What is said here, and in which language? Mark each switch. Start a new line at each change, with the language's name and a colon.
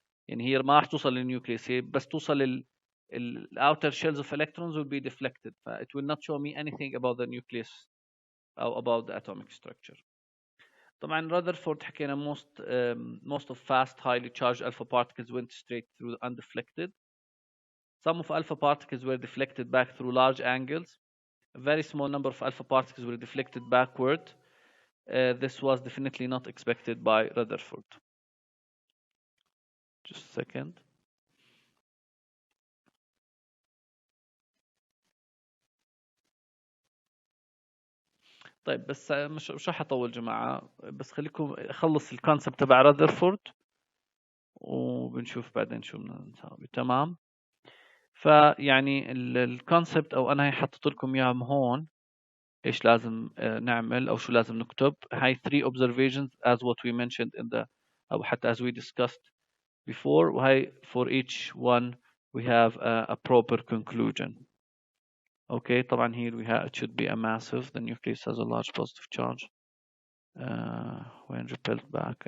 Arabic: يعني هي ما راح توصل للنيوكليوس هي بس توصل
English: outer shells of electrons will be deflected. It will not show me anything about the nucleus أو about the atomic structure. طبعا Rutherford حكينا most of fast highly charged alpha particles went straight through undeflected. Some of alpha particles were deflected back through large angles. A very small number of alpha particles were deflected backward. This was definitely not expected by Rutherford. Just a second.
Arabic: طيب بس مش راح اطول جماعه بس خليكم اخلص الكونسبت تبع راذرفورد وبنشوف بعدين شو بدنا نسوي. تمام فيعني الكونسبت او انا هي حطيت لكم اياها هون ايش لازم نعمل او شو لازم نكتب.
English: هاي 3 observations as what we mentioned in the
Arabic: او حتى
English: as we discussed before وهي for each one we have a proper conclusion. Okay طبعا here we have it should be a massive. The nucleus has a large positive charge when repelled back.